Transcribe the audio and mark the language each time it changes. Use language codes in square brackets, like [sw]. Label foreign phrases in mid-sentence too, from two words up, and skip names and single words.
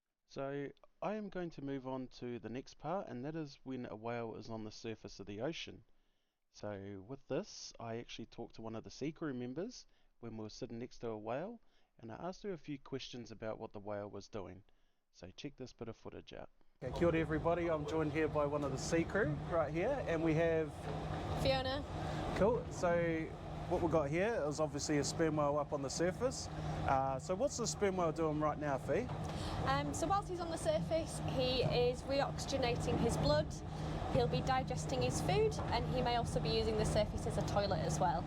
[en] So I am going to move on to the next part, and that is when a whale is on the surface of the ocean. So with this, I actually talked to one of the sea crew members when we were sitting next to a whale, and I asked her a few questions about what the whale was doing. So check this bit of footage out. Okay, [mi] kia ora [en] everybody, I'm joined here by one of the sea crew right here, and we have Fiona. Cool. So what we've got here is obviously a sperm whale up on the surface. So what's the sperm whale doing right now, Fee? So whilst he's on the surface, he is reoxygenating his blood, he'll be digesting his food, and he may also be using the surface as a toilet as well.